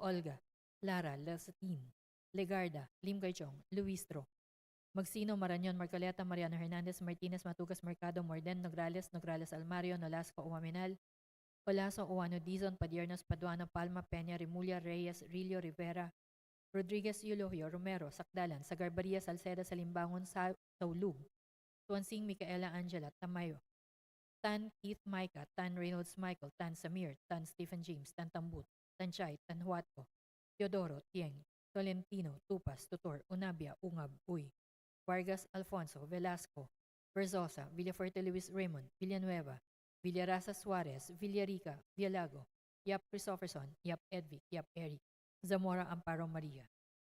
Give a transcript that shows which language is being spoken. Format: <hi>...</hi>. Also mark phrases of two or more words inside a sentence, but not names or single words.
<tl>Olga, Lara, Lasatin, Legarda, Lim Gaychong, Luistro, Magsino, Marañon, Marcoleta, Mariano Hernandez, Martinez, Matugas, Mercado, Morden, Nograles Almario, Nolasco, Umaminal, Olaso, Uwano Dizon, Padiernos, Paduano, Palma, Peña, Remulla, Reyes, Rillo, Rivera, Rodriguez Eulogio, Romero, Sakdalan, Sagarbaria, Salceda, Salimbangon, Saulug, Tuansing, Micaela Angela, Tamayo, Tan Keith Micah, Tan Reynolds Michael, Tan Samir, Tan Stephen James, Tan Tambut, Tan Chay, Tan Huatco, Teodoro, Tieng, Tolentino, Tupas, Tutor, Unabia, Ungab, Uy, Vargas Alfonso, Velasco, Verzosa, Villafuerte Luis Raymond, Villanueva, Villaraza Suarez, Villarica, Vialago, Yap Christopherson, Yap Edvic, Yap Eric, Zamora Amparo Maria.</tl>